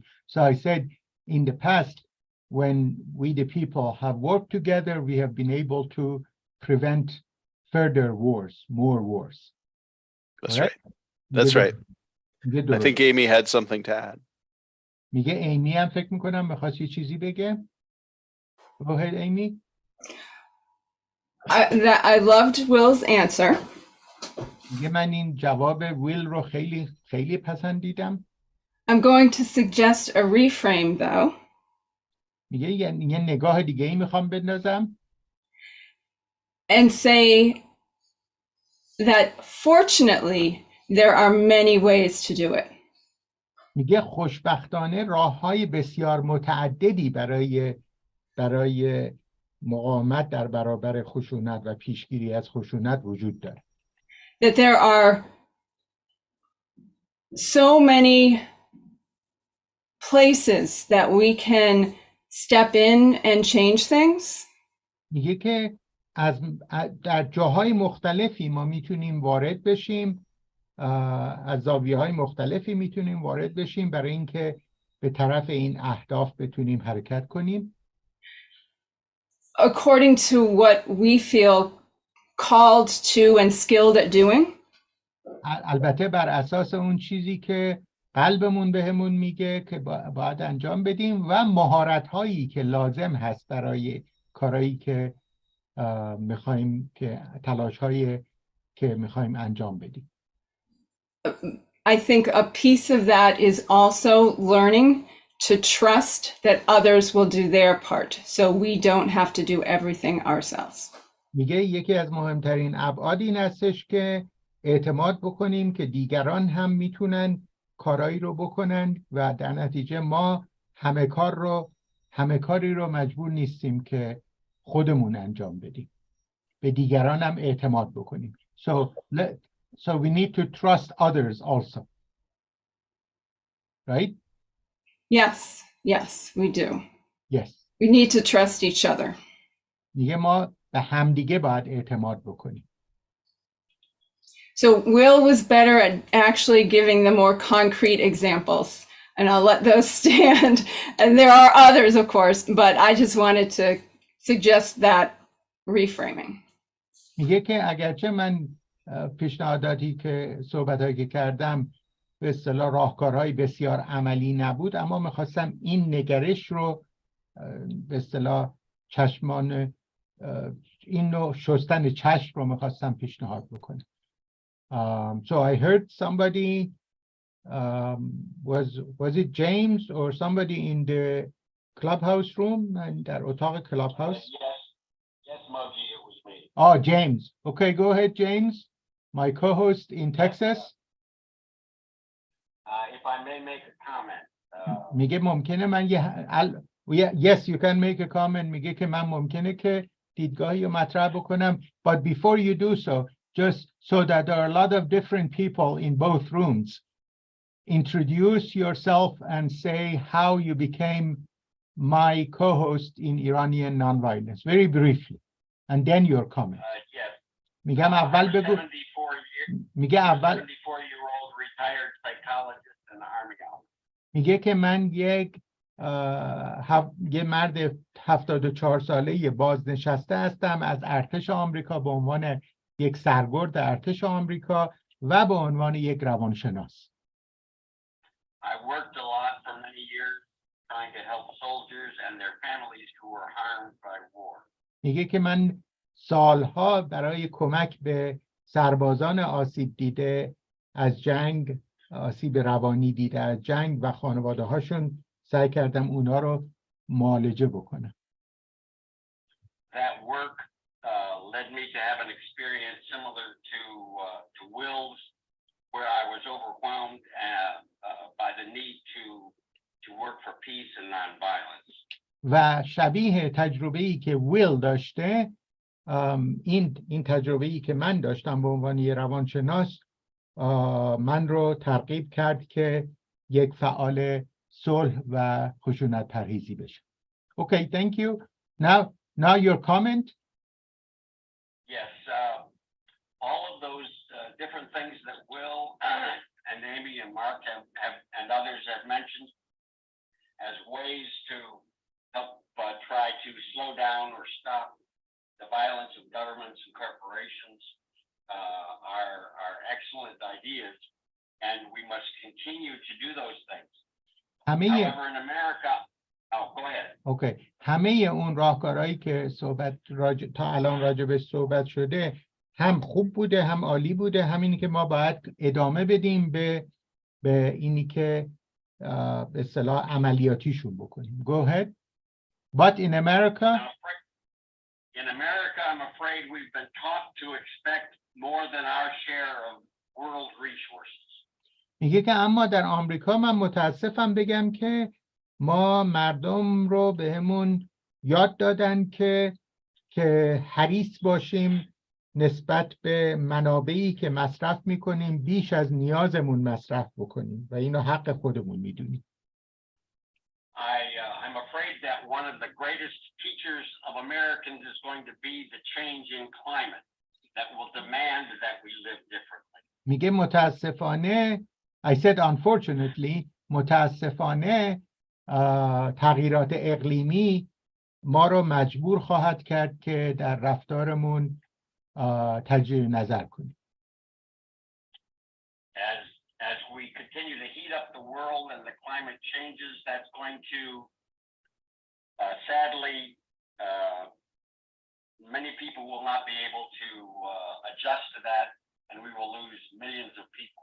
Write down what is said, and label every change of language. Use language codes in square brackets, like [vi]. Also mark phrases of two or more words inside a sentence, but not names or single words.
[en] So I said in the past when we the people have worked together we have been able to prevent further wars, more wars. That's right. That's right. I think Amy had something to add. [fa] میگه ایمی هم فکر میکنم میخواست یه چیزی بگه. [en] Go ahead, Amy. I loved Will's answer. [fa] میگه من این جواب ویل رو خیلی خیلی پسندیدم. [en] I'm going to suggest a reframe though. [fa] میگه یه نگاه دیگه ای میخوام بندازم. [en] And say that fortunately there are many ways to do it. [fa] میگه خوشبختانه راه‌های بسیار متعددی برای مقاومت در برابر خشونت و پیشگیری از خشونت وجود داره. [en] That there are so many places that we can step in and change things. [fa] میگه که در جاهای مختلفی ما میتونیم وارد بشیم، از زاویه‌های مختلفی میتونیم وارد بشیم برای اینکه به طرف این اهداف بتونیم حرکت کنیم. [en] According to what we feel called to and skilled at doing. [fa] البته بر اساس اون چیزی که قلبمون بهمون میگه که باید انجام بدیم و مهارت‌هایی که لازم هست برای کارهایی که میخوایم که تلاش‌هایی که میخوایم انجام بدیم. [en] I think a piece of that is also learning to trust that others will do their part, so we don't have to do everything ourselves. [fa] میگه یکی از مهمترین ابعاد این هستش که اعتماد بکنیم که دیگران هم میتونن کارایی رو بکنن و در نتیجه ما همه کاری رو مجبور نیستیم که خودمون انجام بدیم. به دیگران هم اعتماد بکنیم. [en] So we need to trust others also. Right? Yes, we do. Yes. We need to trust each other. [fa] میگه ما به همدیگه باید اعتماد بکنیم. [en] So Will was better at actually giving the more concrete examples, and I'll let those stand. And there are others, of course, but I just wanted to suggest that reframing. [fa] میگه که اگرچه من پیشنهاداتی که صحبتایی که کردم به اصطلاح راهکارهای بسیار عملی نبود، اما میخواستم این نگرش رو به اصطلاح چشمان این نوع شستن چشم رو میخواستم پیشنهاد بکنم. [en] So I heard somebody was it James or somebody in the clubhouse room and [fa] در اتاق [en] clubhouse? Yes, Muggy, it was me. Oh, James. Okay, go ahead, James. My co-host in Texas. If I may make a comment. [fa] میگه ممکنه من [en] yes, you can make a comment. [fa] میگه که من ممکنه که دیدگاهی رو مطرح بکنم. [en] But before you do so, just so that there are a lot of different people in both rooms. Introduce yourself and say how you became my co-host in Iranian Nonviolence, very briefly, and then your comment. Yes. [fa] میگم اول بگو [en] 74 year, [fa] میگه اول [en] 74-year-old retired psychologist in the Army. [fa] میگه که من یه مرد 74 ساله بازنشسته هستم از ارتش آمریکا به عنوان یک سرگرد ارتش آمریکا و به عنوان یک روانشناس. [en] I worked a lot for many years trying to help soldiers and their families who were harmed by war. [fa] میگه که من سالها برای کمک به سربازان آسیب دیده از جنگ، آسیب روانی دیده از جنگ و خانواده هاشون سعی کردم اونا رو معالجه بکنم. [en] That work led me to have an experience similar to Will's, where I was overwhelmed by the need to work for peace and nonviolence. [fa] و شبیه تجربه‌ای که ویل داشته، این تجربه‌ای که من داشتم به عنوان یه روانشناس من رو ترغیب کرد که یک فعال صلح و خشونت پرهیزی بشه. [en] Okay, thank you. Now your comment. Yes, all of those different things that Will and Amy and Mark have and others have mentioned as ways to help try to slow down or stop the violence of governments and corporations are excellent ideas, and we must continue to do those things. However, in America, go ahead. Okay. [fa] همه اون راهکارهایی که تا الان راجبش صحبت شده هم خوب بوده، هم عالی بوده، همینی که ما باید ادامه بدیم به اینی که به اصطلاح عملیاتیشون بکنیم. [en] Go ahead. But in America, I'm afraid we've been taught to expect more than our share of world resources. [fa] میگه که اما در آمریکا من متاسفم بگم که ما مردم رو بهمون یاد دادن که حریص باشیم نسبت به منابعی که مصرف میکنیم بیش از نیازمون مصرف بکنیم و اینو حق خودمون میدونیم. [en] I'm afraid that one of the greatest teachers of Americans is going to be the change in climate that will demand that we live differently. [fa] میگه متاسفانه [en] I said unfortunately [fa] متاسفانه تغییرات اقلیمی ما رو مجبور خواهد کرد که در رفتارمون تجدید نظر کنیم. [en] As we continue to heat up the world and the climate changes, that's going to sadly many people will not be able to adjust to that, and we will lose millions of people.